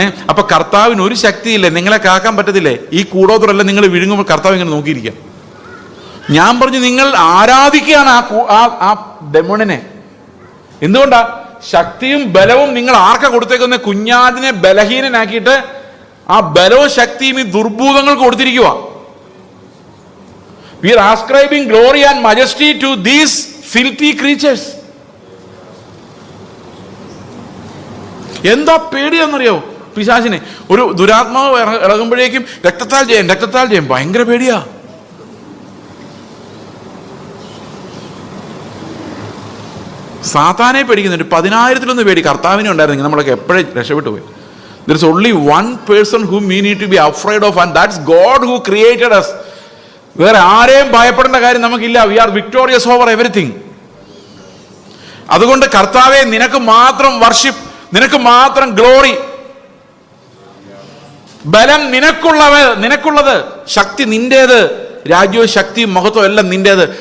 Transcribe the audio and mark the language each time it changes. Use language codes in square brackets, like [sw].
[ml] അപ്പൊ കർത്താവിന് ഒരു ശക്തിയില്ലേ, നിങ്ങളെ കാക്കാൻ പറ്റത്തില്ലേ? ഈ കൂടോത്രമല്ല നിങ്ങൾ വിഴുങ്ങുമ്പോൾ കർത്താവ് ഇങ്ങനെ നോക്കിയിരിക്കാം. ഞാൻ പറഞ്ഞു, നിങ്ങൾ ആരാധിക്കുകയാണ് ആ ഡെമോണിനെ. എന്തുകൊണ്ടാ? ശക്തിയും ബലവും നിങ്ങൾ ആർക്കാ കൊടുത്തേക്കുന്ന? കുഞ്ഞാടിനെ ബലഹീനനാക്കിയിട്ട് ആ ബലവും ശക്തിയും ഈ ദുർഭൂതങ്ങൾക്ക് കൊടുത്തിരിക്കുക. [en] We are ascribing glory and majesty to these filthy creatures. [ml] എന്താ പേടിയാന്നറിയോ പിശാചിനെ? ഒരു ദുരാത്മാവ് ഇളകുമ്പോഴേക്കും രക്തത്താൽ ജയം, ഭയങ്കര പേടിയാ. സാത്താനെ പേടിക്കുന്നുണ്ട്. 10,000-ലൊന്ന് പേടി കർത്താവിനെ ഉണ്ടായിരുന്നെങ്കിൽ നമ്മളൊക്കെ എപ്പോഴും രക്ഷപ്പെട്ടു പോയി. [en] There is only one person whom we need to be afraid of, and that's God who created us. [ml] വേറെ ആരെയും ഭയപ്പെടേണ്ട കാര്യം നമുക്കില്ല. [en] We are victorious over everything. [ml] അതുകൊണ്ട് കർത്താവെ, നിനക്ക് മാത്രം വർഷിപ്പ്, നിനക്ക് മാത്രം ഗ്ലോറി. ബലം നിനക്കുള്ളത്, ശക്തി നിന്റേത്, രാജ്യവും ശക്തിയും മഹത്വവും എല്ലാം നിന്റേത്.